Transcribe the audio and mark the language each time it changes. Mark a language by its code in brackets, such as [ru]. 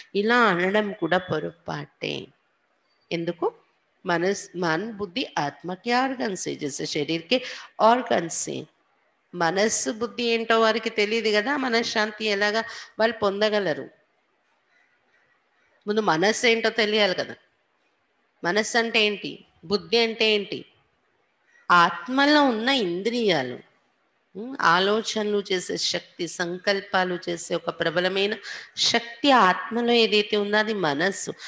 [te] ఇలా అనడం కూడా పొరపాటే. ఎందుకు? [hi] मन बुद्धि आत्मा के ऑर्गन से, जैसे शरीर के ऑर्गन से. [te] మనస్సు బుద్ధి ఏంటో వారికి తెలియదు కదా, మనశ్శాంతి ఎలాగా వాళ్ళు పొందగలరు. ముందు మనస్సు ఏంటో తెలియాలి కదా. మనస్సు అంటే ఏంటి, బుద్ధి అంటే ఏంటి? ఆత్మలో ఉన్న ఇంద్రియాలు, ఆలోచనలు చేసే శక్తి, సంకల్పాలు చేసే ఒక ప్రబలమైన శక్తి ఆత్మలో ఏదైతే ఉందో అది మనస్సు.